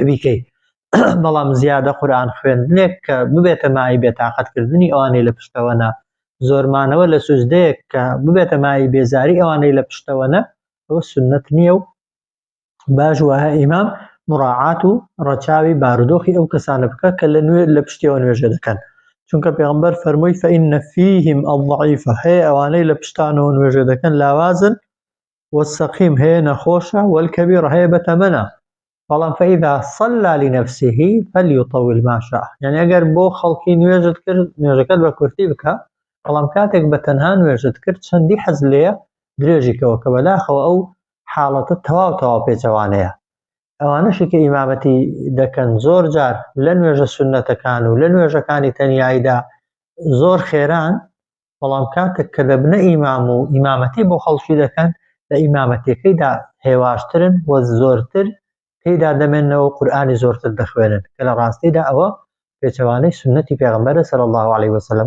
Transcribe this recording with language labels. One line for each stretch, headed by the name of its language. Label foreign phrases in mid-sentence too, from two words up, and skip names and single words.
Central Kurdish: بیکەی، بەڵام زیادە قورئان خوێندنێک کە ببێتە مای بێتاقەتکردنی ئەوانەی لە پشتەوەنە، زۆرمانەوە لە سوجدەیەک کە ببێتە مای بێزاری ئەوانەی لە پشتەوەنە، ئەوە سنەت نییە و باش وایە ئیمام مراعات و ڕەچاوی بارودۆخی ئەو کەسانە بکە کە لە پشتیەوە نوێژە دەکەن، چونکە پێغەمبەر فەرمووی
Arabic: فإن فيهم الضعيف
Central Kurdish: هەیە ئەوانەی لە پشتانەوە نوێژە دەکەن لاوازن، والسەقیم هەیە نەخۆشە، والكبير هەیە بەتەمەنە، بەڵام
Arabic: فإذا صلى لنفسه فليطول ما شاء
Central Kurdish: یعنی ئەگەر بۆ خەڵکی نوێژت کرد نوێژەکەت بە کورتی بکە، بەڵام کاتێک بە تەنها نوێژت کرد چەندی حەز لێیە درێژیکەوە کە بەداخەوە ئەو حاڵەتە تەواو پێچەوانەیە. ئەوانەشی کە ئیمامەتی دەکەن زۆر جار لە نوێژە سونەتەکان و لە نوێژەکانی تەنیاییدا زۆر خێران، بەڵام کاتێک کە دەبنە ئیمام و ئیمامەتی بۆ خەڵکی دەکەن لە ئیمامەتیەکەیدا هێواشترن و زۆرتر تێیدا دەمێنەوە قورئانی زۆرتر دەخوێنن، کە لە ڕاستیدا ئەوە پێچەوانەی سنەتی پێغەمبەرە
Arabic: صلی الله عليه وسلم.